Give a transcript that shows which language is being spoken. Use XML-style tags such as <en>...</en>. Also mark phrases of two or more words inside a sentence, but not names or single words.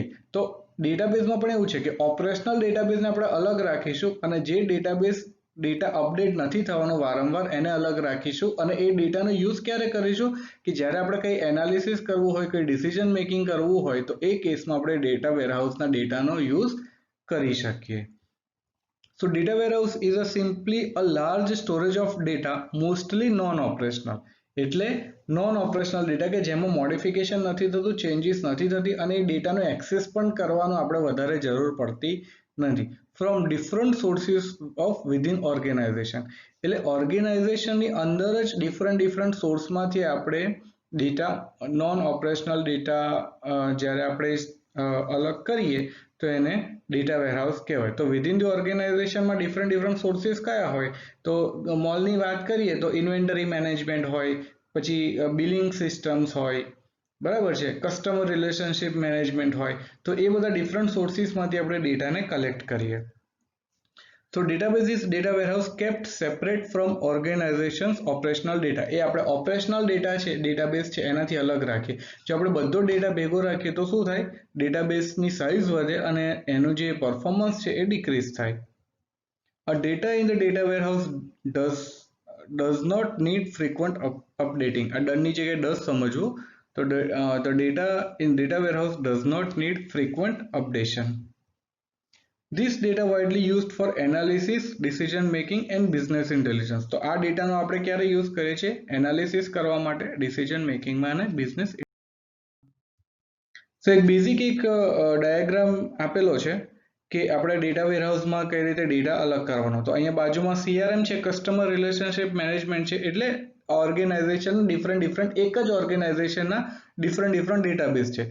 <gu>તો ડેટાબેઝમાં પણ એવું છે કે</gu> <en>operational databaseને</en> <gu>આપણે અલગ રાખીશું અને જે</gu> <en>database data</en> <gu>અપડેટ નથી થવાનો વારંવાર, એને અલગ રાખીશું. અને એ ડેટાનો યુઝ ક્યારે કરીશું કે જ્યારે આપણે કંઈ એનાલિસિસ કરવું હોય, કંઈ</gu> <en>decision making</en> <gu>કરવું હોય, તો એ કેસમાં આપણે</gu> <en>data warehouseના</en> <gu>ડેટાનો યુઝ કરી શકીએ.</gu> <en>So data warehouse is a simply a large storage of data, mostly non-operational.</en> <gu>એટલે</gu> <en>non operational data</en> <gu>કે જેમાં મોડિફિકેશન નથી થતું, ચેન્જીસ નથી થતી અને એ ડેટાનો એક્સેસ પણ કરવાનો આપણે વધારે જરૂર પડતી નથી.</gu> <en>from different sources of within organization.</en> <gu>એટલે ઓર્ગેનાઇઝેશનની અંદર જ ડિફરન્ટ સોર્સમાંથી આપણે ડેટા,</gu> <en>non operational data</en> <gu>જ્યારે આપણે અલગ કરીએ તો એને</gu> <en>data warehouse</en> <gu>કહેવાય. તો</gu> <en>within the organizationમાં different sources</en> <gu>કયા હોય? તો મોલની વાત કરીએ તો</gu> <en>inventory management</en> <gu>હોય, પછી</gu> <en>billing systems</en> <gu>હોય, બરાબર છે,</gu> <en>customer relationship management</en> <gu>હોય. તો એ બધા</gu> <en>different sourcesમાંથી</en> <gu>આપણે ડેટાને કલેક્ટ કરીએ.</gu> <en>So database is data warehouse kept separate from organizations operational data.</en> <gu>એ આપણે</gu> <en>operational data</en> <gu>છે, ડેટાબેઝ છે, એનાથી અલગ રાખીએ. જો આપણે બધો ડેટા ભેગો રાખીએ તો શું થાય? ડેટાબેઝની સાઇઝ વધે અને એનું જે પરફોર્મન્સ છે એ ડિક્રીઝ થાય.</gu> <en>A data in the data warehouse does not need frequent updating.</en> <gu>આ ડનની જગ્યાએ does સમજવું.</gu> <en>તો the data in data warehouse does not need frequent updation. This data widely used for analysis, decision making and business intelligence.</en> <gu>તો આ ડેટાનો આપણે ક્યારે યુઝ કરીએ છીએ? એનાલિસિસ કરવા માટે,</gu> <en>decision makingમાં</en> <gu>અને બિઝનેસ. સો એક બેઝિક એક ડાયાગ્રામ આપેલો છે કે આપણે</gu> <en>data warehouseમાં</en> <gu>કઈ રીતે ડેટા અલગ કરવાનો. તો અહીંયા બાજુમાં CRM છે,</gu> <en>customer relationship management</en> <gu>છે, એટલે</gu> <en>organization different</en> <gu>એક જ ઓર્ગેનાઇઝેશનના</gu> <en>different database</en> <gu>છે.</gu>